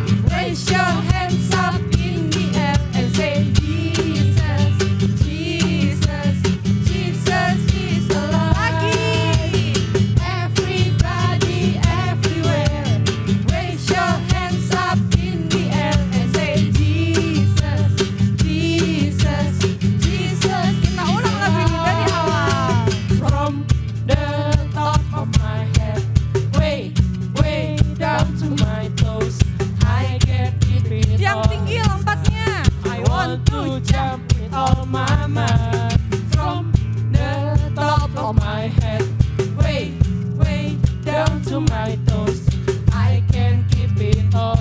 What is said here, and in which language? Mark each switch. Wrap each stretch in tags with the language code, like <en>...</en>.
<en>Raise your hands up in the air and say Jesus, Jesus, Jesus is alive.</en> <id>Lagi.</id> <en>everybody, everywhere. Raise your hands up in the air and say Jesus, Jesus, Jesus.</en> <id>Kita ulang lagu ini dari awal.</id> <en>From the top of my head, way, way down to my toes, I can't keep it</en> <id>Yang</id> <en>on.</en> <id>tinggi lompatnya.</id> <en>I want to jump with all my might. From the top of my head, way, way down to my toes, I can't keep it on.</en>